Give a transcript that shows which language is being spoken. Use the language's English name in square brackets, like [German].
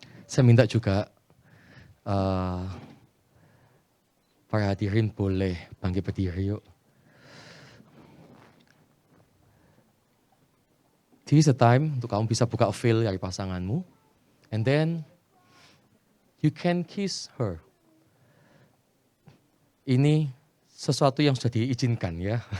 [Indonesian] Saya minta juga para hadirin boleh bangkit berdiri yuk. [English] This is the time [Indonesian] untuk kamu bisa buka veil dari pasanganmu. [English] And then you can kiss her. [Indonesian] Ini sesuatu yang sudah diizinkan ya.